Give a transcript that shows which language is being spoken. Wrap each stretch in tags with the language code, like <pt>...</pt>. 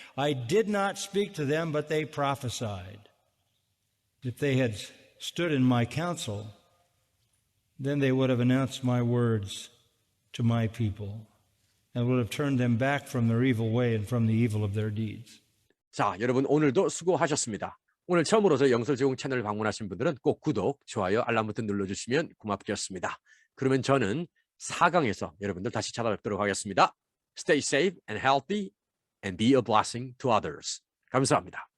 <en>I did not speak to them, but they prophesied. If they had stood in my counsel, then they would have announced my words to my people and would have turned them back from their evil way and from the evil of their deeds.</en> <ko>자, 여러분 오늘도 수고하셨습니다. 오늘 처음으로 저희 영설제공 채널을 방문하신 분들은 꼭 구독, 좋아요, 알람 버튼 눌러주시면 고맙겠습니다. 그러면 저는 4강에서 여러분들 다시 찾아뵙도록 하겠습니다.</ko> <en>Stay safe and healthy and be a blessing to others.</en> <ko>감사합니다.</ko>